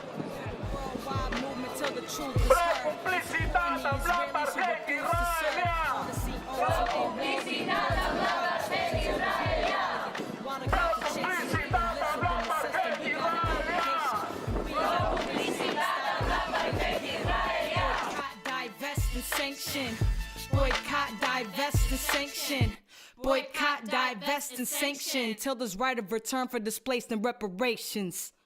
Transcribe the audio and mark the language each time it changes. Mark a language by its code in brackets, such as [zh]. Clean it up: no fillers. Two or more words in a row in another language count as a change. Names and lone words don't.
[ca] Prou complicitat amb l'apartheid israelià! Prou complicitat amb l'apartheid israelià! Prou complicitat amb l'apartheid israelià! Prou complicitat amb l'apartheid israelià! [en] Divest and sanction. Boycott, divest and sanction. Boycott, divest and sanction. Till there's right of return for displaced and reparations.